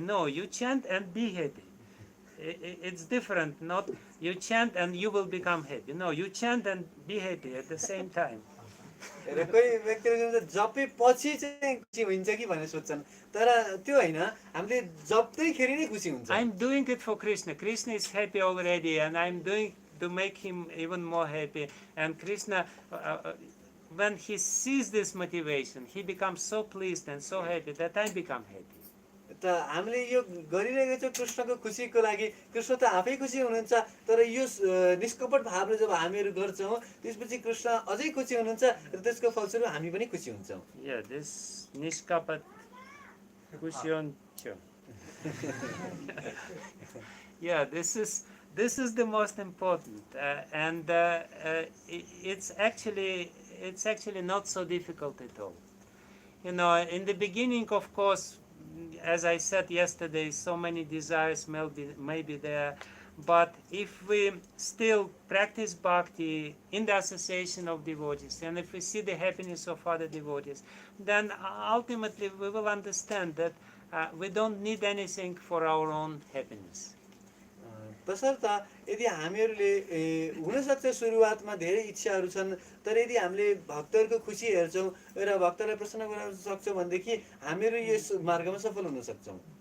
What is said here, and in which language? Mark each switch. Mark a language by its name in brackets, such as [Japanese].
[English] No, you chant and be happy. It's different. Not you chant and you will become happy. No, you chant and be happy at the same time. [Nepali] र कोही व्यक्तिले जपे पछि चाहिँ खुसी हुन्छ कि भनेर सोच्छन्, तर त्यो होइन, हामीले जप्दैखेरि नै खुसी हुन्छ। [English] I'm doing it for Krishna. Krishna is happy already, and I'm doing to make him even more happy. And Krishna, when he sees this motivation, he becomes so pleased and so happy that I become happy. [Nepali] त हामीले यो गरिरहेको छौँ कृष्णको खुसीको लागि। कृष्ण त आफै खुसी हुनुहुन्छ, तर यो निष्कपट भावले जब हामीहरू गर्छौँ त्यसपछि कृष्ण अझै खुसी हुनुहुन्छ र त्यसको फलस्वरूप हामी पनि खुसी हुन्छौँ। [English] Yeah, this [Nepali] niskapat kushioncho. [English] Yeah, this is the most important, and it's actually not so difficult at all. You know, in the beginning, of course, as I said yesterday, so many desires may be there, but if we still practice bhakti in the association of devotees, and if we see the happiness of other devotees, then ultimately we will understand that we don't need anything for our own happiness. [Nepali] तसर्थ यदि हामीहरूले हुनसक्छ सुरुवातमा धेरै इच्छाहरू छन्, तर यदि हामीले भक्तहरूको खुसी हेर्छौँ र भक्तलाई प्रसन्न गराउन सक्छौँ भनेदेखि हामीहरू यस मार्गमा सफल हुन सक्छौँ।